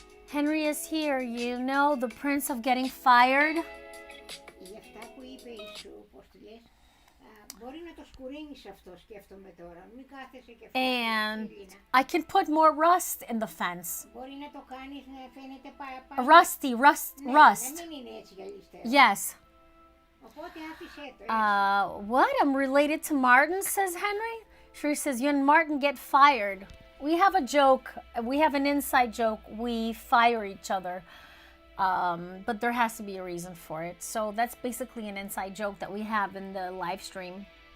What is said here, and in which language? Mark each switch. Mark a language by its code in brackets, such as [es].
[en] Henry is here, you know, the prince of getting fired. [el] Για αυτά που είπε η σου, πώς τη λες, μπορεί να το σκουρίνεις αυτό, σκέφτομαι τώρα. Μην κάθεσαι και [en] And I can put more rust in the fence. [el] Μπορεί να το κάνεις να φαίνεται [en] Rusty, rust. [el] να μην είναι έτσι γυαλιστές. [en] Yes. [el] Οπότε άφησέ το έτσι. [en] What? I'm related to Martin, says Henry. She says, you and Martin get fired. We have a joke. We have an inside joke. We fire each other. But there has to be a reason for it. So that's basically an inside joke that we have in the live stream.